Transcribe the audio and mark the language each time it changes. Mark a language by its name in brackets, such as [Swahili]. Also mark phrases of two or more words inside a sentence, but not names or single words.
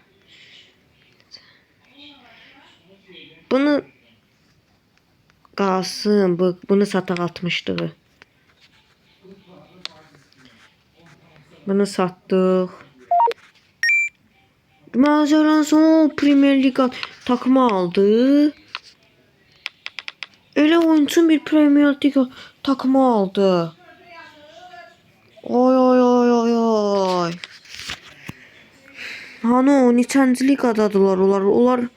[Azerbaijani] Bunu qalsın. Bunu sataq 60'lığı. Bunu satdıq. [Turkish] Macaran son Premier Liga takımı aldı. Öyle oyuncu bir Premier Liga takımı aldı. Oy oy oy oy oy. [Azerbaijani] Hani o neçənci liqadadılar onlar.